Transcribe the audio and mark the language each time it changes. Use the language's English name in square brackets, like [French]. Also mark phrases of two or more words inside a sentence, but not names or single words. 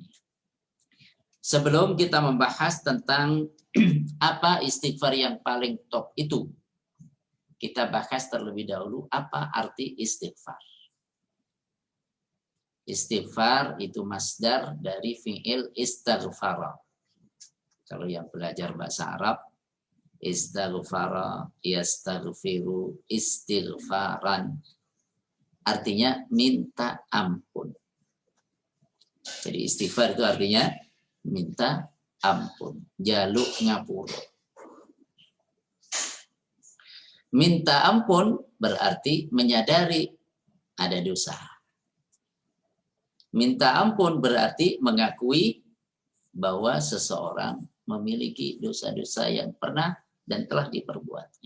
[Indonesian] Sebelum kita membahas tentang apa istighfar yang paling top itu, kita bahas terlebih dahulu apa arti istighfar. Istighfar itu masdar dari [Arabic] فعل استغفر. [Indonesian] Kalau yang belajar bahasa Arab, [Arabic] استغفر، يستغفر, istighfaran. [Indonesian] Artinya minta ampun. Jadi istighfar itu artinya minta ampun, [Javanese] jaluk ngapura. [Indonesian] Minta ampun berarti menyadari ada dosa. Minta ampun berarti mengakui bahwa seseorang memiliki dosa-dosa yang pernah dan telah diperbuatnya.